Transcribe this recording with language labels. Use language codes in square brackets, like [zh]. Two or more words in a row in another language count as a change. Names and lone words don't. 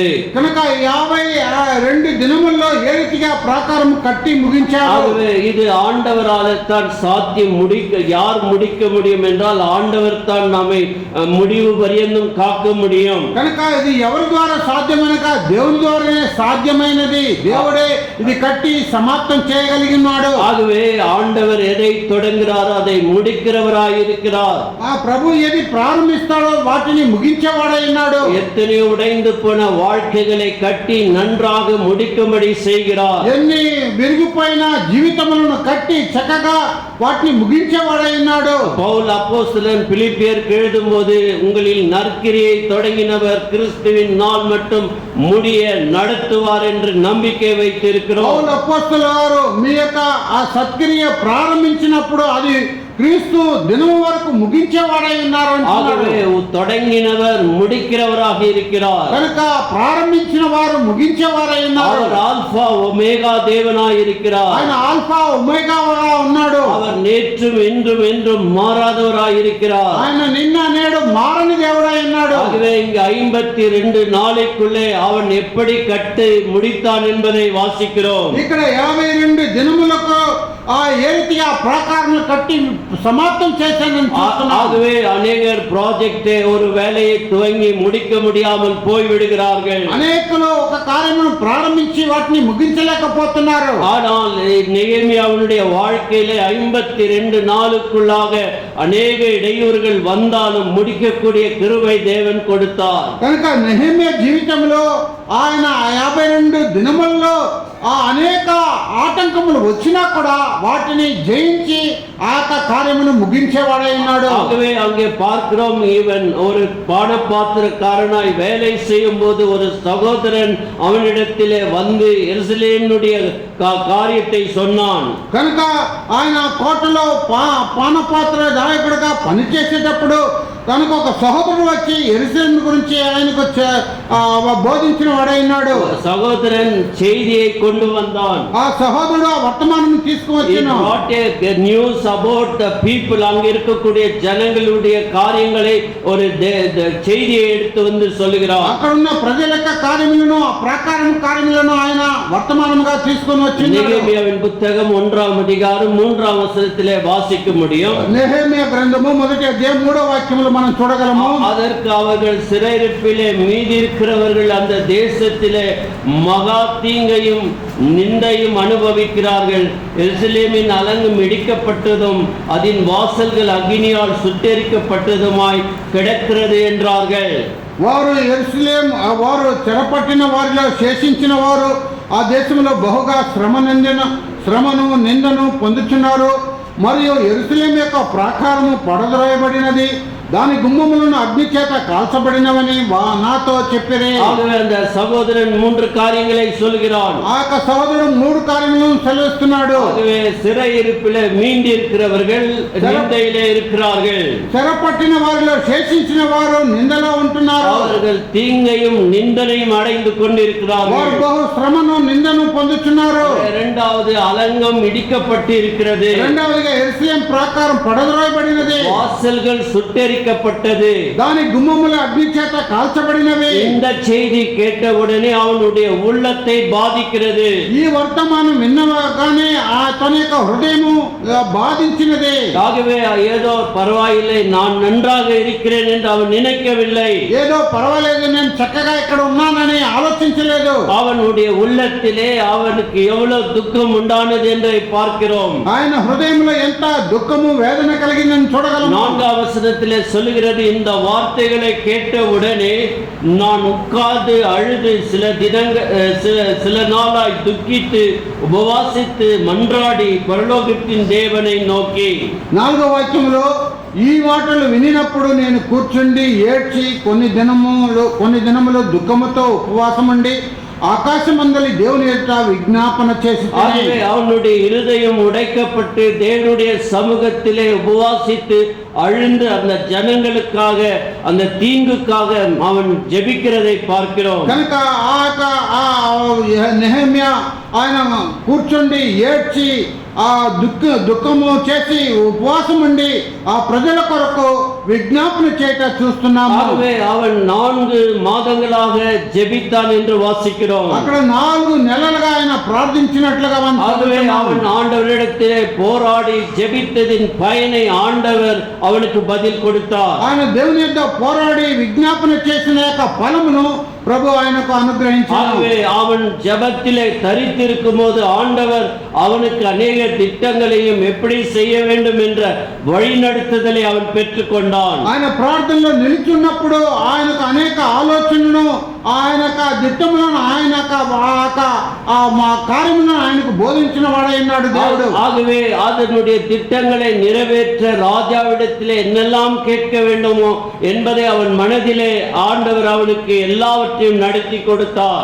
[te] కనుక 52 దినముల్లో ఏ రీతిగా ప్రాకారం కట్టి ముగించారు. [ta] ஆகவே இது ஆண்டவரால் தான் சாத்தியம். யார் முடிக்க முடியும் என்றால் ஆண்டவர் தான் நம்மை முடிவு பரியந்தம் காக்க முடியும். [te] కనుక ఇది ఎవరి ద్వారా సాధ్యమనగా దేవుని ద్వారానే సాధ్యమైనది. దేవుడే ఇది కట్టి సమాప్తం చేయగలిగినాడు. [ta] ஆகவே ஆண்டவர் எதை தொடங்குகிறாரோ அதை முடிக்கிறவராய் இருக்கிறார். [te] ఆ ప్రభు ఏది ప్రారంభిస్తాడో వాటిని ముగించేవాడై ఉన్నాడు. [ta] எத்தனையோ உடைந்து போன வாழ்க்கைகளை கட்டி நன்றாக முடிக்கும்படி செய்கிறார். [te] ఎన్ని విరిగిపోయిన జీవితములను కట్టి చక్కగా వాటిని ముగించేవాడై ఉన్నాడు. [ta] பவுல் அப்போஸ்தலன் பிலிப்பியருக்கு எழுதும்போது உங்களில் நற்கிரியை தொடங்கினவர் கிறிஸ்துவின் நாள் மட்டும் முடிய நடத்துவார் என்று நம்பிக்கை வைத்திருக்கிறோம். [te] పౌలు అపోస్తలుల వారు మీ యొక్క ఆ సత్క్రియ ప్రారంభించినప్పుడు అది క్రీస్తు దినం వరకు ముగించేవాడై ఉన్నారు అంటున్నాడు. [ta] ஆகவே தொடங்கினவர் முடிக்கிறவராக இருக்கிறார். [te] కనుక ప్రారంభించిన వారు ముగించేవారై ఉన్నారు. [ta] அவர் ஆல்பா ஒமேகா தேவனாய் இருக்கிறார். [te] ఆయన ఆల్ఫా ఒమేగాగా ఉన్నాడు. [ta] அவர் நேற்றும் என்றும் என்றும் மாறாதவராய் இருக்கிறார். [te] ఆయన నిన్న నేడు మారని దేవుడై ఉన్నాడు. [ta] ஆகவே இங்கு 52 நாளைக்குள்ளே அவன் எப்படி கட்டு முடித்தான் என்பதை வாசிக்கிறோம். [te] ఇక్కడ 52 దినములకు ఆ ఏ రీతిగా ప్రాకారం కట్టి సమాప్తం చేశానని చూస్తున్నాం. [ta] ஆகவே அநேகர் ப்ராஜெக்டை ஒரு வேலையை துவங்கி முடிக்க முடியாமல் போய் விடுகிறார்கள். [te] అనేకులు ఒక కార్యమును ప్రారంభించి వాటిని ముగించలేకపోతున్నారు. [ta] ஆனால் நெகேமியாவுடைய வாழ்க்கையிலே 52 நாளுக்குள்ளாக அநேக இடையூறுகள் வந்தாலும் முடிக்கக்கூடிய கிருபை தேவன் கொடுத்தார். [te] కనుక నెహెమ్యా జీవితంలో ఆయన 52 దినముల్లో ఆ అనేక ఆటంకములు వచ్చినా కూడా వాటిని జయించి ఆ యొక్క కార్యమును ముగించేవాడై ఉన్నాడు. [ta] ஆகவே அங்கே பார்க்கிறோம், இவன் ஒரு பானபாத்திரக்காரனாய் வேலை செய்யும் போது ஒரு சகோதரன் அவனிடத்திலே வந்து எருசலேமுடைய காரியத்தை சொன்னான். [te] కనుక ఆయన కోటలో పానపాత్ర దాయకుడిగా పనిచేసేటప్పుడు తనకు ఒక సహోదరుడు వచ్చి యెరూషలేము గురించి ఆయనకు బోధించిన వాడైనాడు. [ta] சகோதரன் செய்தியை கொண்டு வந்தான். [te] ఆ సహోదరుడు ఆ వర్తమానం తీసుకువచ్చాను. [en] news about the people, [ta] அங்க இருக்கக்கூடிய ஜனங்களுடைய காரியங்களை ஒரு செய்தியை எடுத்து வந்து சொல்லுகிறார். [te] అక్కడ ఉన్న ప్రజల యొక్క కార్యములను ఆ ప్రాకారం కార్యములను ఆయన వర్తమానముగా తీసుకొని వచ్చినాడు. [ta] நெகேமியாவின் புத்தகம் 1ஆம் அதிகாரம் 3ஆம் வசனத்திலே வாசிக்க முடியும். [te] నెహెమ్యా గ్రంథము 1వ అధ్యాయం 3వ వాక్యములో మనం చూడగలము. [ta] அதற்கு அவர்கள் சிறையிருப்பிலே மீதி இருக்கிறவர்கள் அந்த தேசத்திலே மகா தீங்கையும் நிந்தையும் அனுபவிக்கிறார்கள். எருசலேமின் அலங்கும் இடிக்கப்பட்டதும் அதன் வாசல்கள் அக்னியால் சுட்டெரிக்கப்பட்டதுமாய் கிடக்கிறது என்றார்கள். [te] వారు యెరూషలేము వారు చెరపట్టిన వారిలో శేషించిన వారు ఆ దేశంలో బహుగా శ్రమను నిందను పొందుచున్నారు. మరియు యెరూషలేము యొక్క ప్రాకారము పడద్రోయబడినది, దాని గుమ్మములను అగ్ని చేత కాల్చబడినవని నాతో చెప్పిరే. [ta] ஆகவே அந்த சகோதரன் 3 காரியங்களை சொல்கிறான். [te] ఆ యొక్క సహోదరుడు 3 కార్యములను సెలవిస్తున్నాడు. [ta] ஆகவே சிறையிருப்பிலே மீண்டு இருக்கிறவர்கள் நிந்தையிலே இருக்கிறார்கள். [te] చెరపట్టిన వారిలో శేషించిన వారు నిందలో ఉంటున్నారు. [ta] அவர்கள் தீங்கையும் நிந்தனையும் அடைந்து கொண்டிருக்கிறார்கள். [te] వారు బహు శ్రమను నిందను పొందుతున్నారు. [ta] இரண்டாவது அலங்கம் இடிக்கப்பட்டு இருக்கிறது. [te] రెండవదిగా యెరూషలేము ప్రాకారం పడద్రోయబడినది, [ta] வாசல்கள் சுட்டெரிக்கப்பட்டது, [te] దాని గుమ్మములు అగ్ని చేత కాల్చబడినవి. [ta] இந்த செய்தி கேட்டவுடனே அவனுடைய உள்ளத்தை பாதிக்கிறது. [te] ఈ వర్తమానం విన్నగానే తన యొక్క హృదయము బాధించినది. [ta] ஆகவே ஏதோ பரவாயில்லை, நான் நன்றாக இருக்கிறேன் என்று அவன் நினைக்கவில்லை. [te] ఏదో పర్వాలేదు, నేను చక్కగా ఇక్కడ ఉన్నానని ఆలోచించలేదు. [ta] அவனுடைய உள்ளத்திலே அவனுக்கு எவ்வளவு துக்கம் உண்டானது என்று பார்க்கிறோம். [te] ఆయన హృదయంలో ఎంత దుఃఖము వేదన కలిగిందని చూడగలము. [ta] 4ஆம் வசனத்திலே சொல்லுகிறது, இந்த வார்த்தைகளை கேட்டவுடனே நான் உட்கார்ந்து அழுது சில நாளாய் துக்கித்து உபவாசித்து மன்றாடி பரலோகத்தின் தேவனை நோக்கி. [te] 4వ వాక్యంలో ఈ మాటలు వినినప్పుడు నేను కూర్చుండి ఏడ్చి కొన్ని దినములు దుఃఖముతో ఉపవాసముండి [ta] ஆகாசமண்டலி தேவன் என்ற விஞ்ஞாபன [te] చేసితనే. [ta] அவனுடைய இருதயம் உடைக்கப்பட்டு தேவனுடைய சமூகத்திலே உபவாசித்து அழுந்து அந்த ஜனங்களுக்காக அந்த தீங்குக்காக அவன் ஜெபிக்கிறதை பார்க்கிறோம். [te] కనుక నెహెమ్యా ఆయన కూర్చుండి ఏడ్చి ఆ దుఃఖము చేసి ఉపవాసం ఉండి ఆ ప్రజల కొరకు విజ్ఞాపన చేయట చూస్తున్నాము. [ta] ஆகவே அவன் 4 மாதங்களாக ஜெபித்தான் என்று வாசிக்கிறோம். [te] అక్కడ 4 నెలలుగా ఆయన ప్రార్థించినట్లుగా మనం [ta] ஆகவே [te] చదువుతున్నాము. [ta] அவன் ஆண்டவரிடத்திலே போராடி ஜெபித்ததின் பயனை ஆண்டவர் அவனுக்கு பதில் கொடுத்தார். [te] ఆయన దేవుని యొద్ద పోరాడి విజ్ఞాపన చేసిన యొక్క ఫలమును ప్రభు ఆయనకు అనుగ్రహించారు. [ta] ஆகவே அவன் ஜெபத்திலே தரித்திருக்கும் போது ஆண்டவர் அவனுக்கு அநேக திட்டங்களையும் எப்படி செய்ய வேண்டும் என்ற வழிநடத்துதலை அவன் பெற்றுக்கொண்டான். [te] ఆయన ప్రార్థనలో నిలిచున్నప్పుడు ఆయనకు అనేక ఆలోచనలను ఆయన దిట్టములను ఆయన మా కార్యములను ఆయనకు బోధించిన వాడైనాడు దేవుడు. [ta] ஆகவே அதனுடைய திட்டங்களை நிறைவேற்ற ராஜாவிடத்திலே என்னெல்லாம் கேட்க வேண்டுமோ என்பதை அவன் மனதிலே ஆண்டவர் அவனுக்கு எல்லாவற்றையும் நடத்தி கொடுத்தார்.